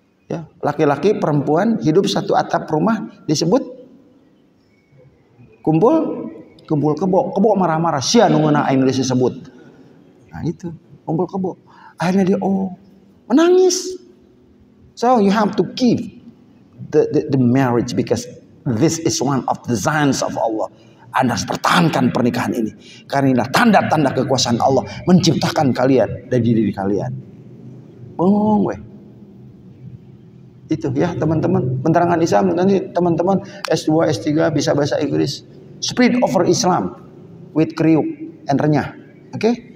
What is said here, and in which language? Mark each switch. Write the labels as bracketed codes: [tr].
[id] Ya, laki-laki perempuan hidup satu atap rumah disebut kumpul kebo [su] marah-marah sia nunguna aing disebut. [id] Nah itu kumpul kebo. Akhirnya dia menangis. [en] So you have to keep the marriage because this is one of the signs of Allah. [id] Anda harus pertahankan pernikahan ini karena tanda-tanda kekuasaan Allah menciptakan kalian dari diri kalian. Itu ya teman-teman, penerangan Islam nanti teman-teman S2, S3 bisa bahasa Inggris. [en] Spread over Islam with kriuk and renyah. Oke?